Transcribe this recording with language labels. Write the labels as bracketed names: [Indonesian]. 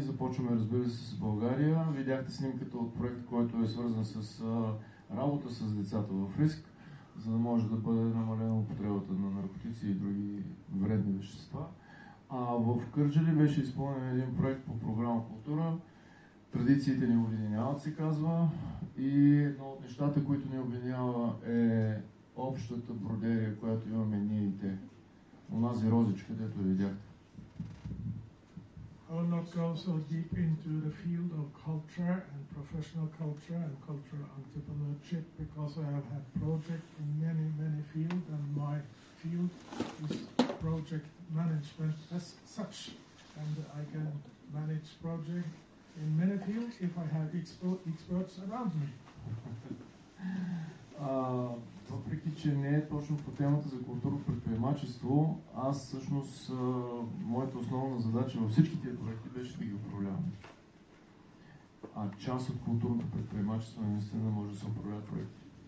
[Bulgarian] Започваме, разбира се, с България. Видяхте снимката от проект, който е свързан с работа с децата в риск, за да може да бъде намалена употребата на наркотици и други вредни вещества. В Кърджали беше изпълнен един проект по програма Култура. Традициите ни обединяват, се казва. И едно от нещата, които ни обединява, е общата бродерия, която имаме ние и те. Онази розичка, дето видяхте. [English] I will not go so deep into the field of culture and professional culture and cultural entrepreneurship because I have had projects in many fields, and my field is project management as such, and I can manage projects in many fields if I have experts around me. [Bulgarian] Въпреки, че не е точно по темата за културно предприемачество, аз всъщност моята основна задача във всички тия проекти беше да ги управлявам. Част от културното предприемачество наистина може да се управлява проекти.